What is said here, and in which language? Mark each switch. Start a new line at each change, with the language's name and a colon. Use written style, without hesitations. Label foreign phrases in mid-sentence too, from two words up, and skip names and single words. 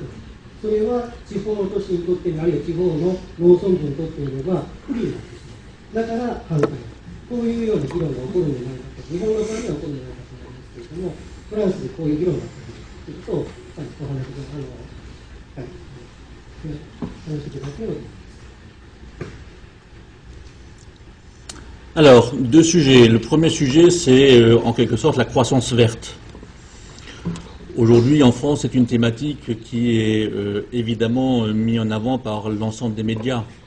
Japanese: それは地方の都市にとっても、あるいは地方の農村部にとってみれば不利になってしまう。だから反対。こういうような議論が起こるんじゃないかと、日本の場合には起こるんじゃないかと思いますけれども、 フランスでこういう議論があったということを、お話しいただければ。
French: Alors, deux sujets. Le premier sujet, c'est en quelque sorte la croissance verte. Aujourd'hui, en France, c'est une thématique qui est évidemment mise en avant par l'ensemble des médias.